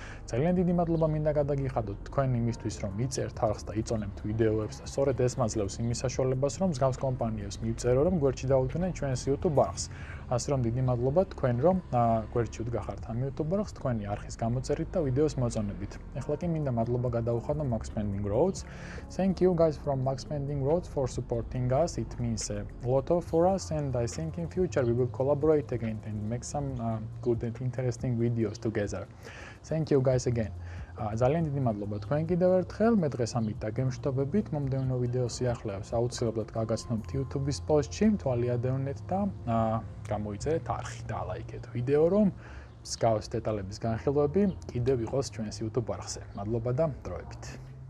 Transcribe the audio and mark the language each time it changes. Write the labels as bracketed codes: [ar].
[ka] ძალიან დიდი მადლობა მინდა გადაგიხადოთ თქვენ იმისთვის, რომ იწერთ არხს და იწონებთ ვიდეოებს და სწორედ ეს მაძლევს იმის საშუალებას, რომ მსგავს კომპანიებს მივწერო, რომ გვერდში დაუდგნენ ჩვენს YouTube არხს. ასე რომ დიდი მადლობა თქვენ, რომ გვერდში უდგახართ ამ YouTube არხს, თქვენი არხის გამოწერით და ვიდეოს მოწონებით. ეხლა კი მინდა მადლობა გადაუხადო MaxPeedingRods. [en] Thank you guys from MaxPeedingRods for supporting us. It means a lot for us, and I think in future we will collaborate again and make some good and interesting videos together. Thank you guys again. [ka] ძალიან დიდი მადლობა თქვენ კიდევ ერთხელ. მე დღეს ამით დაგემშვიდობებით. მომდევნო ვიდეოს სიახლეებს აუცილებლად გაგაცნობთ YouTube-ის პოსტში, თვალი ადევნეთ და გამოიწერეთ არხი და ლაიქეთ ვიდეო, რომ მსგავს დეტალების განხილვები კიდევ იყოს ჩვენს YouTube არხზე. მადლობა და დროებით.